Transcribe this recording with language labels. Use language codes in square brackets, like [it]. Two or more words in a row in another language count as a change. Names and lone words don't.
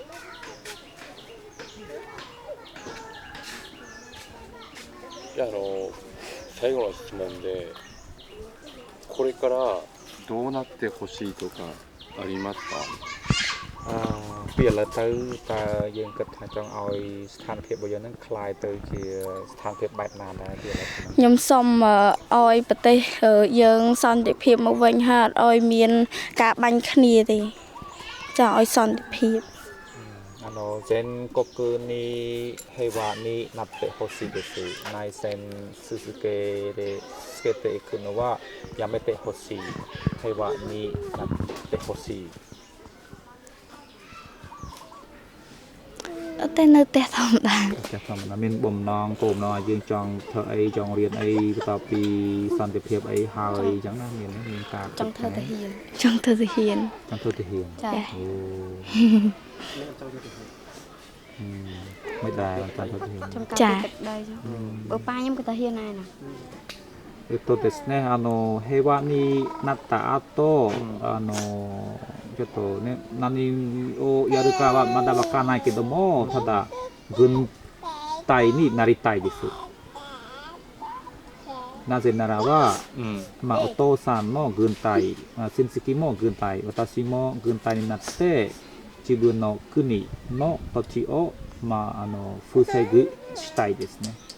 [ja] 最後の質問でこれからどうなってほしいとかありますか [km] ពីឥឡូវទៅតើយើងគិតថាចង់ឲ្យស្ថានភាពរបស់យើងនឹងคล้ายទៅជាស្ថានភាពបែបណាដែរពីឥឡូវ ខ្ញុំសូមឲ្យប្រទេសយើងសន្តិភាពមកវិញហើយអត់ឲ្យមានការបាញ់គ្នាទេចង់ឲ្យសន្តិភាព [ja] 全国に平和になってほしいです内戦続けていくのはやめてほしい平和になってほしい [km] តែនៅផ្ទះធម្មតា មានបំណងគោលបំណងឲ្យយើងចង់ធ្វើអីចង់រៀនអីបន្ទាប់ពីសន្តិភាពអីហើយអញ្ចឹងណាមានការ ចង់ធ្វើទាហានចង់ធ្វើទាហាន ចាអូមិនដែរចង់ធ្វើទាហាន ចាបើប៉ាខ្ញុំក៏ទាហានដែរណា [ja] ですね平和になった後ちょっとね何をやるかはまだわからないけどもただ軍隊になりたいですなぜならば、お父さんの軍隊親戚も軍隊私も軍隊になって自分の国の土地を防ぐしたいですね